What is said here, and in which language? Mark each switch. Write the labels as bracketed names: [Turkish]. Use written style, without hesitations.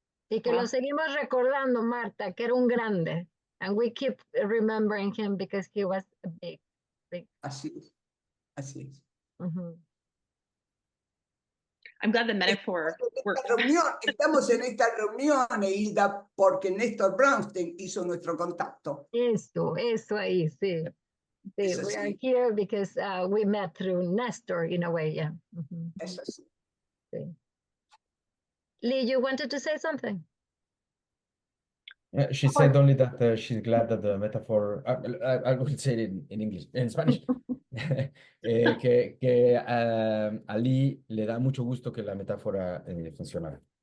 [Spanish] Y que lo seguimos recordando, Marta, que era un grande. [English] And we keep remembering him because he was a big. [Spanish] Así es, así es. [English] I'm glad the metaphor works. [Spanish] Estamos en esta reunión, Hilda, porque Nestor Brownstein hizo nuestro contacto. Eso ahí, sí. [English] We are here because we met through Nestor in a way, yeah. [Spanish] Es así. Sí. [English] Lee, you wanted to say something? She said only that she's glad that the metaphor, I would say it in English, in Spanish, [Spanish] que a Lee le da mucho gusto que la metáfora funcionara.